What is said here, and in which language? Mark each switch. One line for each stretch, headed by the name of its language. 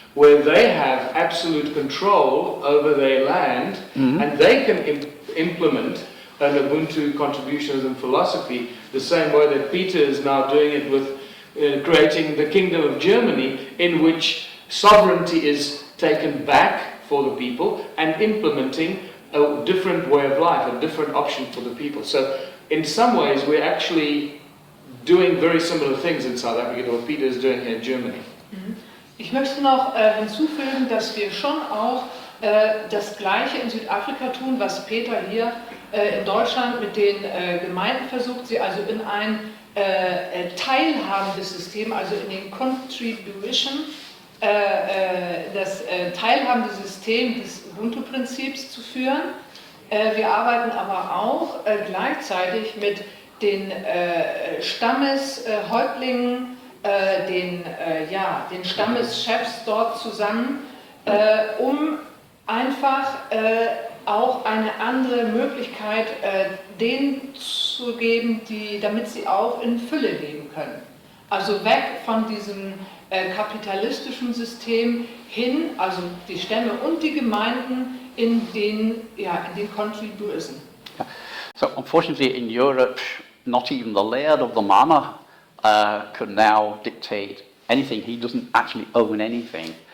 English: where they have absolute control over their land, and they can implement an Ubuntu contributionism philosophy the same way that Peter is now doing it with creating the Kingdom of Germany, in which sovereignty is taken back for the people and implementing a different way of life, a different option for the people. So in some ways we're actually doing very similar things in South Africa to what Peter is doing here in Germany.
German: Ich möchte noch hinzufügen, dass wir schon auch das Gleiche in Südafrika tun, was Peter hier in Deutschland mit den Gemeinden versucht, sie also in ein teilhabendes System, also in den Contribution, das teilhabende System des Ubuntu-Prinzips zu führen. Wir arbeiten aber auch gleichzeitig mit den Stammeshäuptlingen, den Stammeschefs dort zusammen, um einfach auch eine andere Möglichkeit denen zu geben, damit sie auch in Fülle leben können. Also weg von diesem kapitalistischen System hin, also die Stämme und die Gemeinden in den Contribuism.
English: So unfortunately in Europe, not even the laird of the manor could now dictate anything. He doesn't actually own anything.